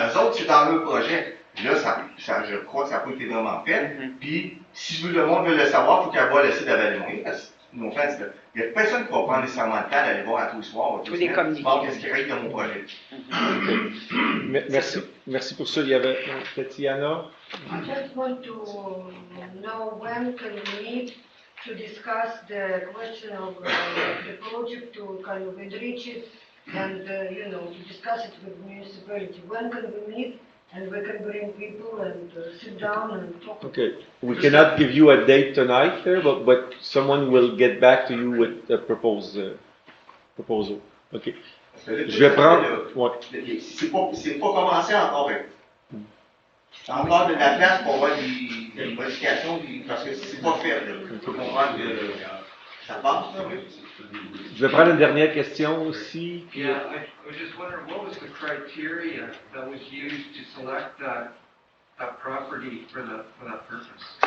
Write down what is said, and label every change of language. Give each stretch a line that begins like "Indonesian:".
French: Eux autres, c'est dans leur projet. Là, je crois que ça n'a pas été vraiment fait. Puis, si le monde veut le savoir, il faut qu'elle voit le site de Valémont. Il n'y a personne qui va prendre nécessairement le temps d'aller voir à tous les soirs. Tous les communiqués. Qu'est-ce qui règle dans mon projet? Merci pour ça. Il y avait Tatiana.
English: I just want to know when can we meet to discuss the question of the project to kind of enrich it and, to discuss it with the municipality. When can we meet? And we can bring people and sit down and talk. Okay. We cannot give you a date tonight, but someone will get back to you with a proposal.
French: Okay. Je vais prendre. C'est pas commencé encore. Encore de la place pour avoir des modifications, parce que c'est pas fait. Il faut comprendre que Ça passe, là, oui. Je vais prendre une dernière question aussi. Puis,
English: Yeah, I was just wondering, what was the criteria that was used to select that property for that purpose?